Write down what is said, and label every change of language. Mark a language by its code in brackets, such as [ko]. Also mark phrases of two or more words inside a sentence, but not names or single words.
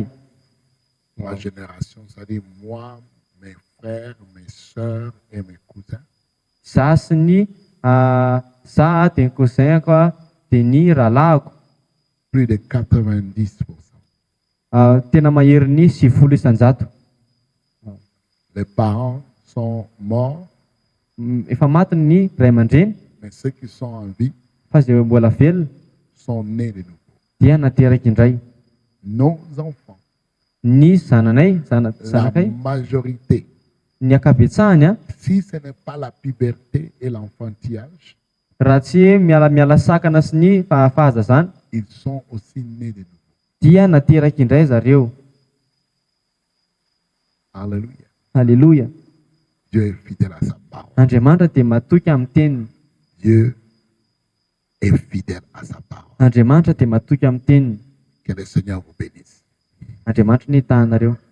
[fr] Ma génération, c'est-à-dire moi, mes frères, mes soeurs et mes cousins, [mg] Zaho sy ny zaho dia ny cousinko dia ny rahalahiko [fr] plus de 90%. [mg] tena mahery ny 90%. [fr] Les parents sont morts, [mg] Efa maty ny ray aman-dreny [fr] mais ceux qui sont en vie [mg] fa izay mbola velona [fr] sont nés de nouveau. [mg] dia nateraky indray. [fr] Nos enfants, [mg] Ny zananay, [fr] la [mg] zanakay, [fr] majorité, [mg] ny akabetsahany [fr] si ce n'est pas la puberté et l'enfantillage, [mg] raha tsy hoe miala sakana sy ny fahazazana [fr] ils sont aussi nés de nouveau. [mg] dia nateraky indray zareo. [fr] Alléluia. [mg] Alléluia. [fr] Dieu est fidèle à sa parole. [mg] Andriamanitra dia matoky amin'ny teniny. [fr] Dieu est fidèle à sa parole. [mg] Andriamanitra dia matoky amin'ny teniny. [fr] Que le Seigneur vous bénisse. [mg] Andriamanitra ny tahanareo.